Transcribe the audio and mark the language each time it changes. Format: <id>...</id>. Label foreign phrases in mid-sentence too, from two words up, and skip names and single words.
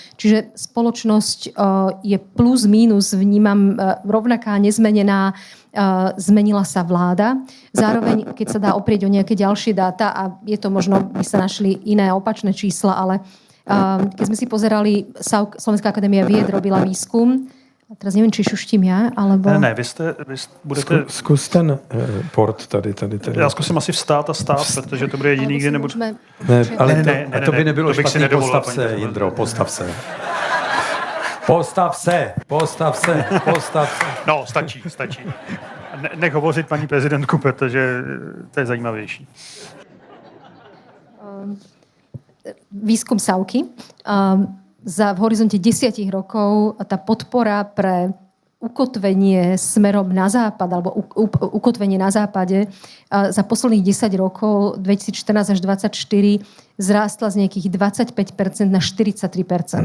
<sk>Čiže spoločnosť je plus mínus, vnímam rovnaká, nezmenená, zmenila sa vláda. Zároveň, keď sa dá oprieť o nejaké ďalšie dáta, a je to možno, by sa našli iné opačné čísla, ale keď sme si pozerali, Slovenská akadémia vied robila výskum. A teraz neviem, či šuštím ja, alebo...</sk> <cs>Ne, vy budete... Zkus ten port tady. Já zkusím asi vstát, protože to bude jediný, kde nebudu... Ne, ale to by nebylo špatný. Postav se, Jindro, postav se. Postav se. No, stačí. Nech hovořit paní prezidentku, protože to je zajímavější.</cs> <sk>Výskum SAUky. V horizonte 10 rokov tá podpora pre ukotvenie smerom na západ alebo ukotvenie na západe za posledných 10 rokov 2014 až 2024 zrástla z nejakých 25% na 43%.</sk>